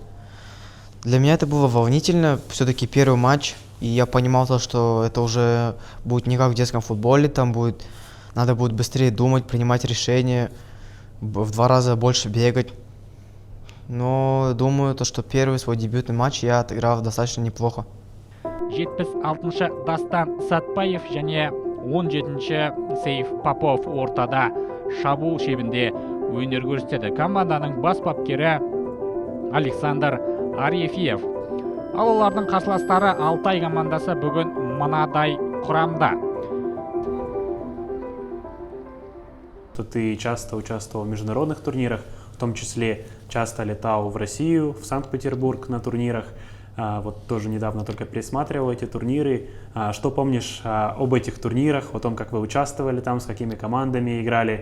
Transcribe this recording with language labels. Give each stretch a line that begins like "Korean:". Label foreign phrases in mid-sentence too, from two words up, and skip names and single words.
Russian: Для меня это было волнительно, все-таки первый матч, и я понимал то, что это уже будет не как в детском футболе, там надо будет быстрее думать, принимать решения, в 2 раза больше бегать. Но думаю, то, что первый свой дебютный матч я отыграл достаточно неплохо.
Kazakh: 76-шы Дастан Сатпаев және 17-ші Сейф Попов ортада шабуыл шебінде өнер көрсетеді. Команданың бас бапкері Александр Арефьев. Ал олардың қарсыластары Алтай командасы бүгін мынадай құрамда.
Russian: Ты часто участвовал в международных турнирах, в том числе часто летал в Россию, в Санкт-Петербург на турнирах. Вот тоже недавно только пересматривал эти турниры. Что помнишь об этих турнирах, о том, как вы участвовали там, с какими командами играли?